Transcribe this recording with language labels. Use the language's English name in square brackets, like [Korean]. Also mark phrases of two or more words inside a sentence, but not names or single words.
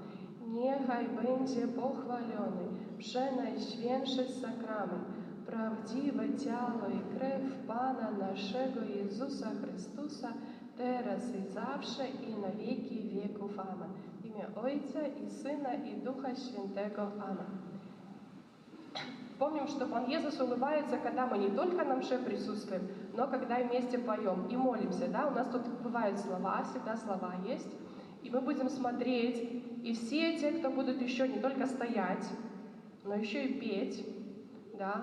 [Polish] Niechaj będzie pochwalony przenajświętszy sakrament, prawdziwe ciało i krew Pana naszego Jezusa Chrystusa, teraz i zawsze i na wieki wieków. Amen. W imię Ojca i Syna i Ducha Świętego. Amen. [Russian] Помним, что Пан Иисус улыбается, когда мы не только на мше присутствуем, но когда вместе поем и молимся. Да? У нас тут бывают слова, всегда слова есть. И мы будем смотреть, и все те, кто будут еще не только стоять, но еще и петь, да?